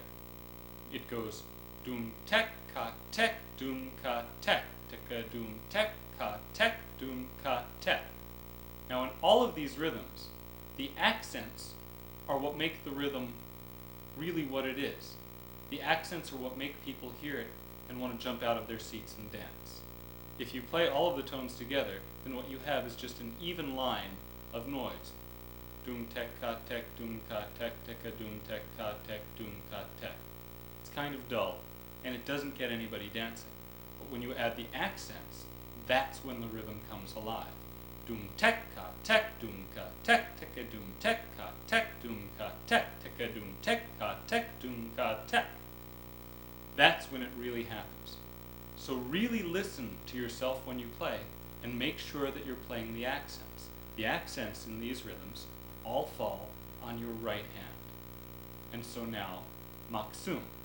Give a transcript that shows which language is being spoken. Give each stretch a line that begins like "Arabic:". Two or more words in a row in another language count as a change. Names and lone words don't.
English: It goes doom tek ka tek doom ka tek teka doom tek ka tek doom ka tek. Now in all of these rhythms, the accents are what make the rhythm really what it is. The accents are what make people hear it and want to jump out of their seats and dance. If you play all of the tones together, then what you have is just an even line of noise. Doom tek ka tek doom ka tek teka doom tek ka tek doom ka tek. It's kind of dull, and it doesn't get anybody dancing. But when you add the accents, that's when the rhythm comes alive. Doom tek ka tek doom ka tek teka doom tek ka tek doom ka tek teka doom tek ka tek doom ka tek. That's when it really happens. So really listen to yourself when you play and make sure that you're playing the accents. The accents in these rhythms all fall on your right hand. And so now, maksum.